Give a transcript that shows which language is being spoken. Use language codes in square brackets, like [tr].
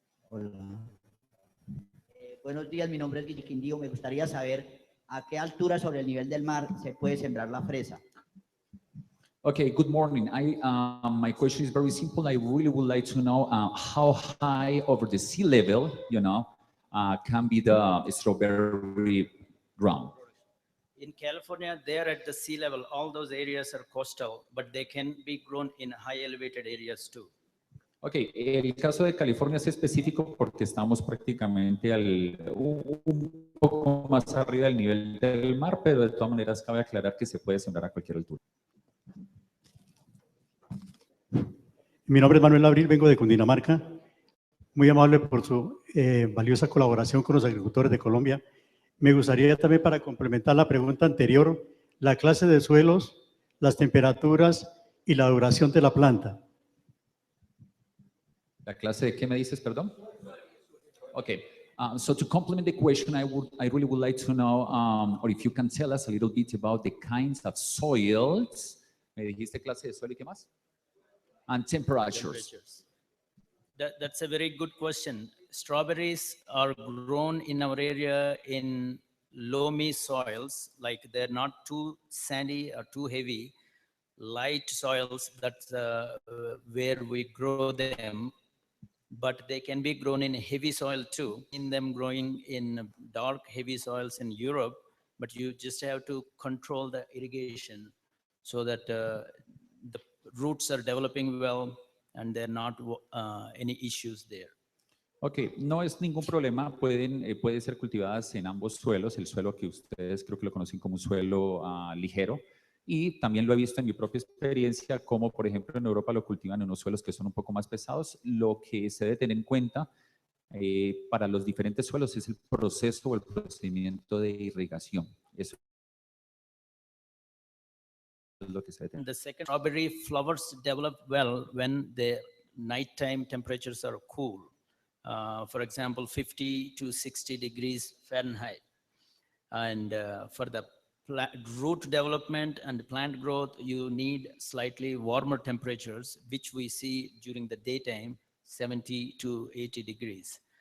[es] Hola. Buenos días, mi nombre es Guille Quindío. Me gustaría saber a qué altura sobre el nivel del mar se puede sembrar la fresa. [en] Okay, good morning. My question is very simple. I really would like to know how high over the sea level, can be the strawberry ground. In California, there at the sea level, all those areas are coastal, but they can be grown in high elevated areas too. [es] Ok, el caso de California es específico porque estamos prácticamente un poco más arriba del nivel del mar, pero de todas maneras cabe aclarar que se puede sembrar a cualquier altura. Mi nombre es Manuel Abril, vengo de Cundinamarca. Muy amable por su valiosa colaboración con los agricultores de Colombia. Me gustaría también, para complementar la pregunta anterior, la clase de suelos, las temperaturas y la duración de la planta. ¿La clase de qué me dices, perdón? [en] Okay, so to complement the question, I really would like to know, or if you can tell us a little bit about the kinds of soils. [es] ¿Me dijiste clase de suelo y qué más? [en] And temperatures. That's a very good question. Strawberries are grown in our area in loamy soils, like they're not too sandy or too heavy, light soils. That's where we grow them. But they can be grown in heavy soil too. In them growing in dark, heavy soils in Europe, but you just have to control the irrigation so that the roots are developing well and there are not any issues there. [es] Ok, no es ningún problema, pueden ser cultivadas en ambos suelos, el suelo que ustedes creo que lo conocen como un suelo ligero, y también lo he visto en mi propia experiencia, como por ejemplo en Europa lo cultivan en unos suelos que son un poco más pesados. Lo que se debe tener en cuenta para los diferentes suelos es el proceso o el procedimiento de irrigación. Eso es lo que se debe tener. [en] The second, strawberry flowers develop well when the nighttime temperatures are cool. For example, 50 to 60 degrees Fahrenheit. And for the root development and plant growth, you need slightly warmer temperatures, which we see during the daytime, 70 to 80 degrees.